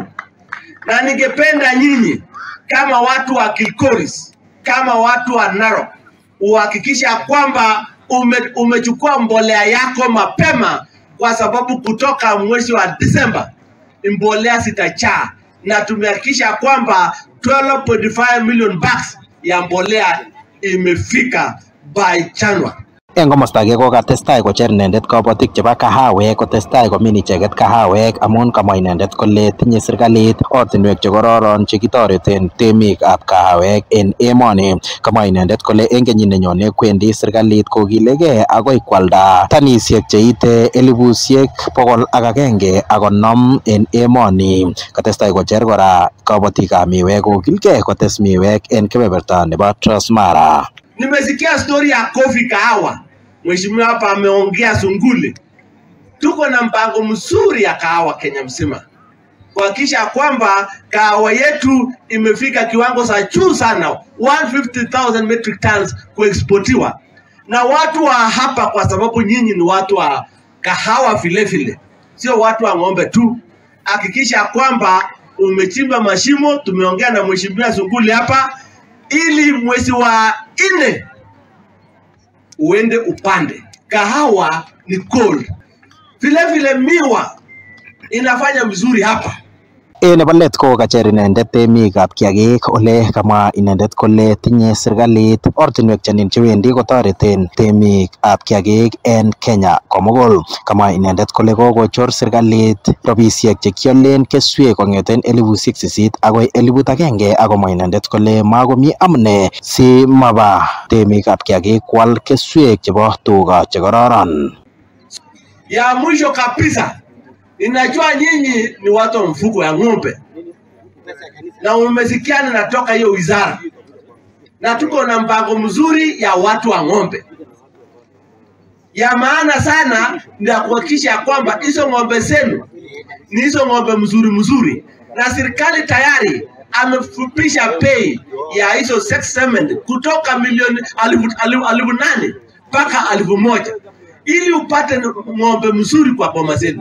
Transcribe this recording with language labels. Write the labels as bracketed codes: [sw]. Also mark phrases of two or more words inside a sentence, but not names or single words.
[sw] Na ningependa nyinyi kama watu wa Kilgoris, kama watu wa Narok, uhakikisha kwamba umechukua mbolea yako mapema, kwa sababu kutoka mwezi wa Disemba mbolea zitachaa, na tumehakikisha kwamba 12.5 [en] million bags [sw] ya mbolea imefika by January. [kln] En komosta age ko katestai kocher inendet kabatik chebo kahawek kotestai komin icheket kahawek amun kamwa inendet kole tinye serikalit ortinwek chekororon chekitoreten temik ab kahawek en emoni. Kamwa inendet kole en kenyit nenyone kwendi serikalit kokilegei agoi kwalda tanisiek cheite 150 en emoni. Katestai kocher kora kabatik ab miwek kokilgei kotes miwek en kebeberta nebo Transmara. [sw] Nimesikia story ya Kofi Kahawa. Mheshimiwa hapa ameongea Sunguli. Tuko na mpango mzuri ya kahawa Kenya mzima, kuhakikisha kwamba kahawa yetu imefika kiwango cha juu sana, 150,000 [en] metric tons [sw] kuexportiwa na watu wa hapa, kwa sababu nyinyi ni watu wa kahawa vile, sio watu wa ng'ombe tu. Hakikisha kwamba umechimba mashimo. Tumeongea na Mheshimiwa Sunguli hapa ili mwezi wa 4 uende upande. Kahawa ni gold. Vile miwa inafanya mzuri hapa. [kln] Nebo let ko kacher inendet temik ab kiagik ole kamwa inendet kole tinye serikalit ortinwek chenin chewendi kotoreten temik ab kiagik en Kenya komugul. Kamwa inendet kole kokochor serikalit robisiek chekiolen keswek kong'eten 8,000 agoi 1,000, akomwa inendet kole makomi amune si maba temik ab kiagik kwal keswek chebo tuga chekororon. [sw] Ya mwisho kabisa, ninajua nyinyi ni watu wa mfuko ya ng'ombe, na umesikia natoka hiyo wizara, na tuko na mpango mzuri ya watu wa ng'ombe ya maana sana, ndio kuhakikisha kwamba hizo ng'ombe zenu ni hizo ng'ombe mzuri, na serikali tayari amefupisha pay ya hizo [en] sex semen [sw] kutoka milioni 8,000 mpaka 1,000 ili upate ng'ombe mzuri kwa boma zenu.